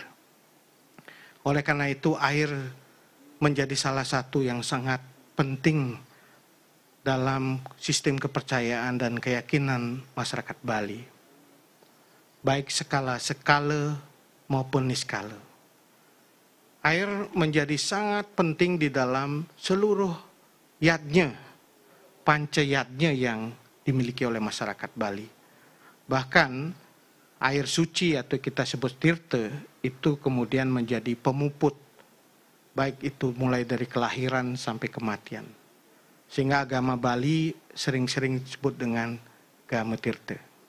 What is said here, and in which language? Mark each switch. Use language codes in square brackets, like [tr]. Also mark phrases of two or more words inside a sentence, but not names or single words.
[id] Oleh karena itu air menjadi salah satu yang sangat penting dalam sistem kepercayaan dan keyakinan masyarakat Bali, baik skala maupun niskala. Air menjadi sangat penting di dalam seluruh yatnya, panca yatnya yang dimiliki oleh masyarakat Bali. Bahkan air suci atau kita sebut tirta itu kemudian menjadi pemuput, baik itu mulai dari kelahiran sampai kematian. Sehingga agama Bali sering-sering disebut dengan agama tirta.